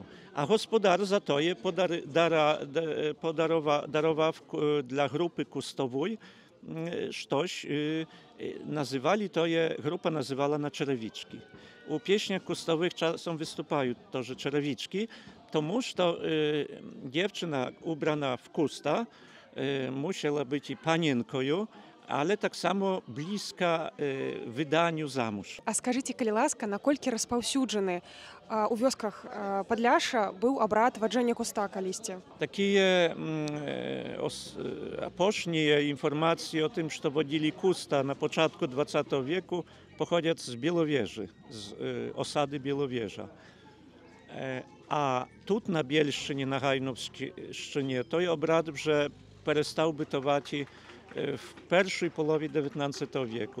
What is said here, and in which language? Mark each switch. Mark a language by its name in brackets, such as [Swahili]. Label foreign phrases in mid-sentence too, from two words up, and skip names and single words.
[Polish] A gospodar za to je darował dla grupy kustowej coś, nazywali to je, grupa nazywała na czerewiczki. U pieśniach kustowych czasem występują to, że czerewiczki, to dziewczyna ubrana w kusta musiała być i panienką, [Belarusian] але так само блізка выданню замуж. А скажыце, калі ласка, наколькі распаўсюджаны у вёсках Падляшша быў абрад ваджэння куста калісьці? [Polish] Такія Apóźnie informacje o tym, że wodzili Kusta na początku XX wieku, pochodzą z Białowieży, z osady Białowieża. A tu na Bielszczynie, na Hajnowszczynie, to jest obrad, że przestał bytować w pierwszej połowie XIX wieku.